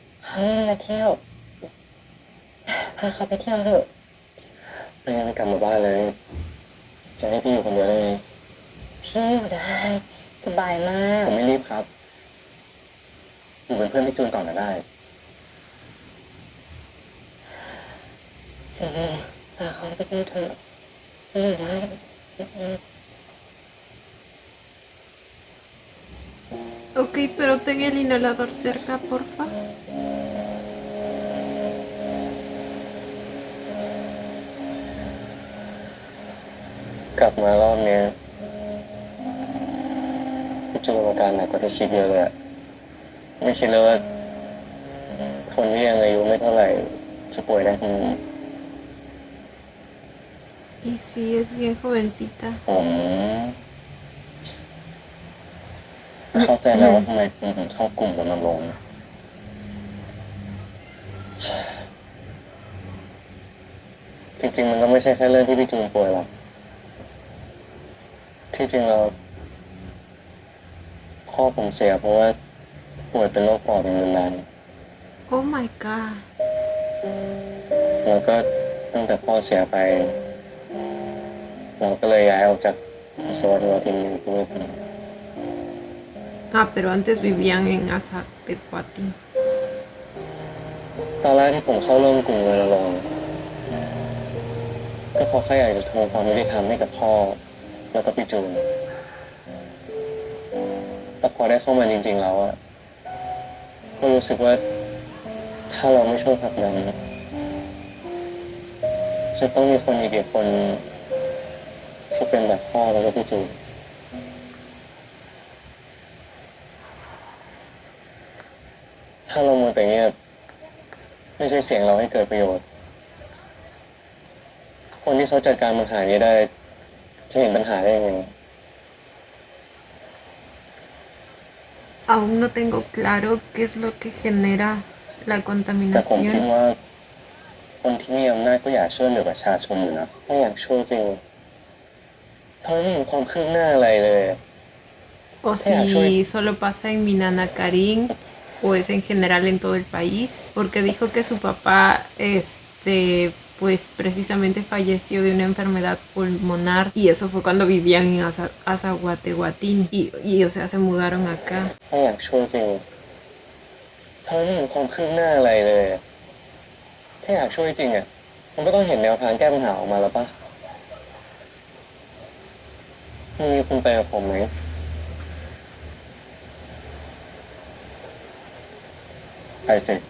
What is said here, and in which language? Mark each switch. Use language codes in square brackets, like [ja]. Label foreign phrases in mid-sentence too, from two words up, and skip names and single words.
[th] มาเที่ยวพาเขาไปเที่ยวเถอะไม่งั้นไม่กลับมาบ้านเลยจะให้พี่อยู่คนเดียวเลยพี่อยู่ได้สบายมากผมไม่รีบครับอยู่เป็นเพื่อนพี่จูนก่อนก็ได้เจพาเขาไปเที่ยวเถอะพี่อยู่ได้ [es] Ok, pero ten el inhalador cerca, porfa. [th] กลับมารอบนี้พี่จูนอาการหนักกว่าที่คิดเยอะเลยอะไม่คิดเลยว่าคนที่ยังอายุไม่เท่าไหร่จะป่วยได้ขนาดนี้ [es] Y sí, es bien jovencita. [th] ผมเข้าใจแล้วว่าทำไมคุณถึงเข้ากลุ่มกับมันลงค์จริงๆมันก็ไม่ใช่แค่เรื่องที่พี่จูนป่วยหรอกที่จริงเราพ่อผมเสียเพราะว่าป่วยเป็นโรคปอดอย่างรุนแรง [en] Oh my god. [th] แล้วก็ตั้งแต่พ่อเสียไปเราก็เลยย้ายออกจากสวัสดิทีนี้ด้วยกัน [es] Ah, pero antes vivían en Azatecuatín. [th] ตอนแรกที่ผมเข้าร่วมกลุ่มรณรงค์ก็เพราะแค่อยากจะทวงความยุติธรรมให้กับพ่อแล้วก็พี่จูนแต่พอได้เข้ามาจริงๆแล้วอะก็รู้สึกว่าถ้าเราไม่ช่วยผลักดัน จะต้องมีคนอีกกี่คนที่เป็นแบบพ่อแล้วก็พี่จูนถ้าเรามัวแต่เงียบไม่ใช่เสียงเราให้เกิดประโยชน์คนที่เขาจัดการปัญหานี้ได้จะเห็นปัญหาได้ยังไง [es] Aún no tengo claro qué es lo que genera la [th] แต่ผมคิด [es] contaminación. [th] ว่าคนที่มีอำนาจก็อยากช่วยเหลือประชาชนอยู่นะถ้าอยากช่วยจริงทำไมไม่เห็นความคืบหน้าอะไรเลย [es] O si solo pasa en Minanacarín o es en general en todo el país, porque dijo que su papá, pues precisamente falleció de una enfermedad pulmonar y eso fue cuando vivían en Azaguateguatín y o sea, se mudaron acá. [th] ถ้าอยากช่วยจริงทำไมไม่เห็นความคืบหน้าอะไรเลยถ้าอยากช่วยจริงอ่ะมันก็ต้องเห็นแนวทางแก้ปัญหาออกมาแล้วปะมีคุณไปกับผมไหมไปสิ